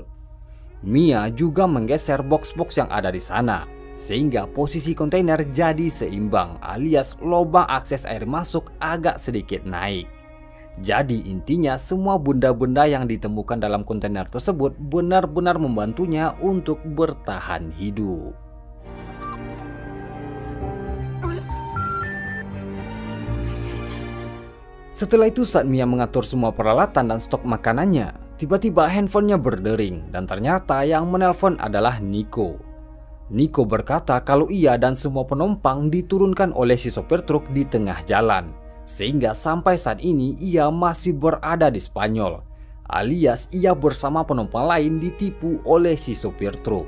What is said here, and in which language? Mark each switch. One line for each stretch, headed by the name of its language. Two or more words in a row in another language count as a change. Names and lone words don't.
Indonesian: Mia juga menggeser box-box yang ada di sana, sehingga posisi kontainer jadi seimbang alias lubang akses air masuk agak sedikit naik. Jadi intinya semua benda-benda yang ditemukan dalam kontainer tersebut benar-benar membantunya untuk bertahan hidup.
Spanish: Hola. Sí, sí.
Indonesian: Setelah itu saat Mia mengatur semua peralatan dan stok makanannya, tiba-tiba handphonenya berdering dan ternyata yang menelpon adalah Nico. Nico berkata kalau ia dan semua penumpang diturunkan oleh si sopir truk di tengah jalan. Sehingga sampai saat ini ia masih berada di Spanyol, alias ia bersama penumpang lain ditipu oleh si sopir truk.